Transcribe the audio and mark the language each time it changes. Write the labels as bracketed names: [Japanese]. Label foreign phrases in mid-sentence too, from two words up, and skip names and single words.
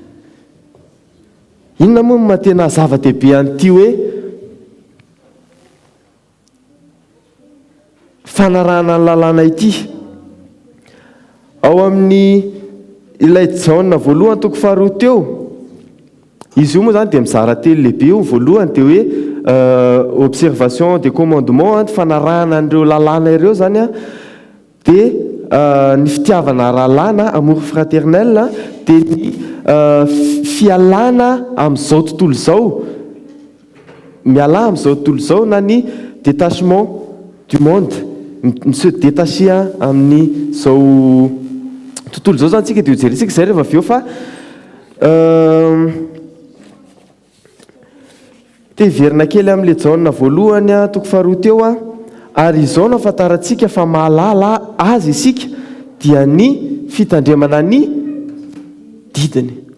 [Malagasy] Inona moa matena zava-dehibe an'ity hoe fanarahana ny lalàna ity? Ao amin'ny ilay Jaona voalohany toko 2 teo, izy io moa zany dia mizara telo lehibe io. Voalohany dia hoe [French] observation des commandements, [Malagasy] fanarahana an'ireo lalàna ireo zany a, dia ny fitiavana rahalàna, [French] amour fraternel, [Malagasy] dia ny fialana amin'izao tontolo izao, miala amin'izao tontolo izao na ny [French] détachement du monde, [Malagasy] ny [French] se détacher [Malagasy] amin'ny izao tontolo izao zany tsika dia hojerentsika izay rehefa avy eo fa teverina kely amin'ile jaona voalohany toko faharoa teo ary izao no ahafantarantsika fa mahalala azy isika dia ny fitandremana ny didiny.